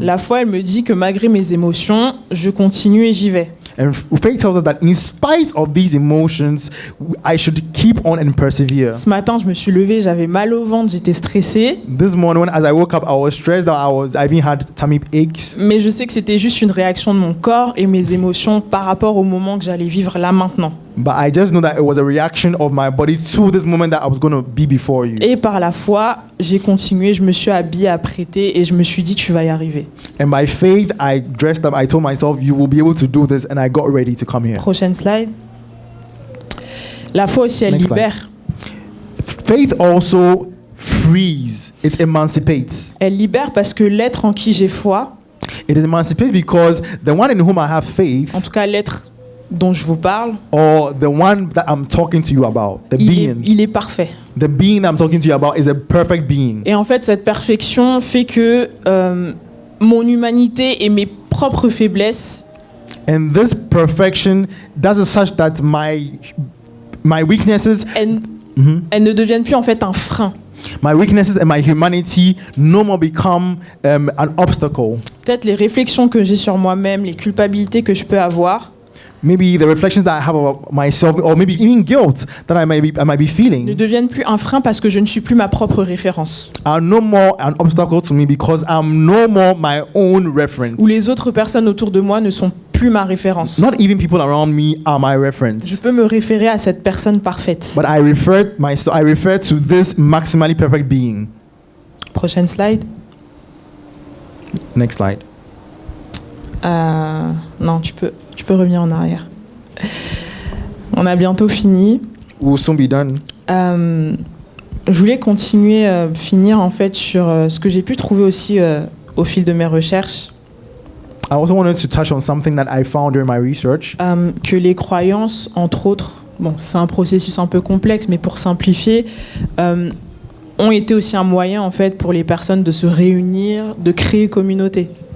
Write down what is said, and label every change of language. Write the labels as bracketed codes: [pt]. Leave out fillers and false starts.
[fr] La foi, elle me dit que malgré mes émotions, je continue et j'y vais. [en] And faith tells us that in spite of these emotions, I should keep on and persevere. [fr] Ce matin, je me suis levée, j'avais mal au ventre, j'étais stressée. [en] This morning, as I woke up, I was stressed out. I even had tummy aches. [fr] Mais je sais que c'était juste une réaction de mon corps et mes émotions par rapport au moment que j'allais vivre là maintenant. [en] But I just know that it was a reaction of my body to this moment that I was going to be before you. [fr] Et par la foi, j'ai continué, je me suis habillée, apprêtée et je me suis dit, tu vas y arriver. [en] And by faith, I dressed up. I told myself, you will be able to do this. And I got ready to come here. [fr] Prochaine slide. La foi aussi, elle [en] Next slide. [fr] libère. [en] Faith also frees. It emancipates. [fr] Elle libère parce que l'être en qui j'ai foi, [en] It emancipates because the one in whom I have faith, [fr] en tout cas l'être dont je vous parle, [en] or the one that I'm talking to you about, the being, [fr] il est parfait. [en] the being that I'm talking to you about is a perfect being. [fr] Et en fait, cette perfection fait que mon humanité et mes propres faiblesses [en] And this perfection does it such that my weaknesses, [fr] elles ne deviennent plus en fait un frein. [en] my weaknesses and my humanity no more become an obstacle. [fr] Peut-être les réflexions que j'ai sur moi-même, les culpabilités que je peux avoir, [en] Maybe the reflections that I have about myself, or maybe even guilt that I might be [fr] ne [en] feeling, [fr] deviennent plus un frein parce que je ne suis plus ma propre référence. [en] are no more an obstacle to me because I'm no more my own reference. [fr] Où les autres personnes autour de moi ne sont plus ma référence. [en] Not even people around me are my reference. [fr] Je peux me référer à cette personne parfaite. [en] But I refer to this maximally perfect being. [fr] Prochaine slide. [en] Next slide. [fr] Non, tu peux revenir en arrière. On a bientôt fini. [en] We'll soon be done. [fr] Je voulais continuer, finir en fait sur ce que j'ai pu trouver aussi au fil de mes recherches. [en] I also wanted to touch on something that I found during my research. [fr] Que les croyances, entre autres, bon, c'est un processus un peu complexe, mais pour simplifier, ont été aussi un moyen en fait pour les personnes de se réunir, de créer communauté.